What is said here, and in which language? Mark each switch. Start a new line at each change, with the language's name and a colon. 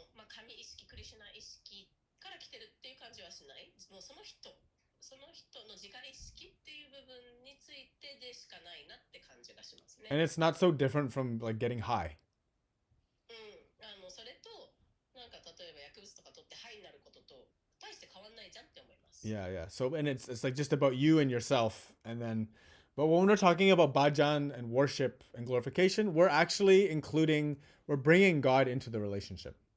Japanese: 神意識、クリシュナ意識から来てるっていう感じはしない。もうその人の自我意識っていう部分についてでしかないなって感じがしますね。
English: And it's not so different from like getting high.
Japanese: それとなんか例えば薬物とか取ってハイになることと大して変わんないじゃんって思います。
English: Yeah. So and it's like just about you and yourself, and then, but when we're talking about bhajan and worship and glorification, we're actually we're bringing God into the relationship.